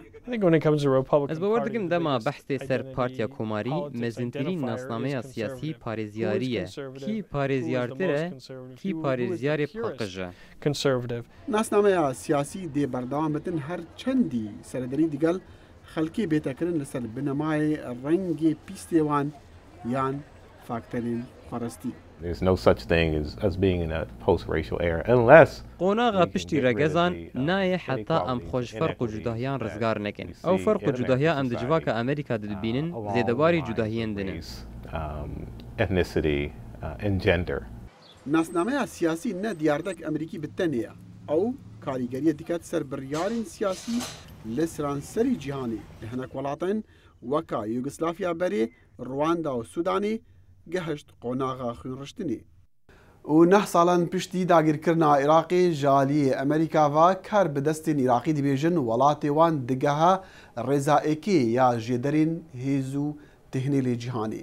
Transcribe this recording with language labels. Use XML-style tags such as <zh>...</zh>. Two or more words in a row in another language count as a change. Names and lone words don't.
<ku>از باور دکم دما بحث سر پارتیا کوماری مزنترین ناسنامه سیاسی پارێزیاریه کی پارێزیارتره کی پارێزیار پاقجه. ناسنامه سیاسی دی بردام بتن هر چندی سردری دیگل خلکی بیتکرن لسر بنمای رنگ پیستیوان یان فاکتەرین خۆڕستی.</ku> <en>There's no such thing as being in a post-racial era unless</en> <ku>قۆناغا پشتی ڕێگەزان نایە حتا ئەم خۆش فەرق و جوداهیان ڕزگار نەکەن. ئەو فەرق و جوداهیا ئەم دجوا کە ئەمریکا دەبینن زێدەباری جوداهیان دنن.</ku> <en>ethnicity and gender.</en> <ku>ناسنامەیە سیاسی نە دیاردەک ئەمریکی بتەنەیە ئەو کاریگەریە دیکات سەر بڕیارین سیاسی لە سرانسەری جیهانی لە هەنێک وڵاتن وەکا یوگسلافیا بەرێ ڕواندا و سوودانی گەهشت قۆناغا خوێنڕشتنی. و نه ساڵان پشتی داگیرکردنا عێراقی ژالیە ئەمریکاوا کار بەدەستین عێراقی دەبێژن وڵاتی وان دگەها ڕێزائێکی یا ژێدەرین هێز و تهنێلی جیهانی.</ku>